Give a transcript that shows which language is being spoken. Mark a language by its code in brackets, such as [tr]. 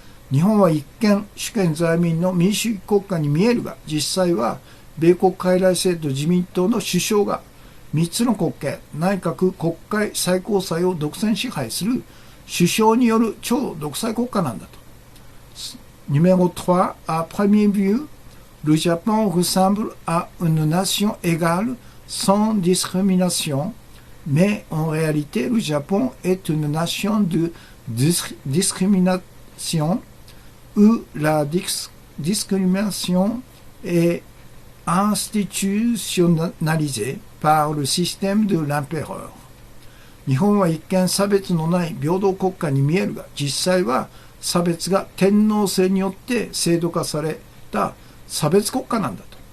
[ja] 日本は一見主権在民の民主主義国家に見えるが、実際は米国傀儡制度自民党の首相が3つの国権、内閣、国会、最高裁を独占支配する首相による超独裁国家なんだと。 [fr] Numéro 3. À première vue, le Japon ressemble à une nation égale sans discrimination, mais en réalité, le Japon est une nation de discrimination où la discrimination est institutionnalisée par le système de l'empereur。 [ja] 日本は一見差別のない平等国家に見えるが、実際は差別が天皇制によって制度化された差別国家なんだと。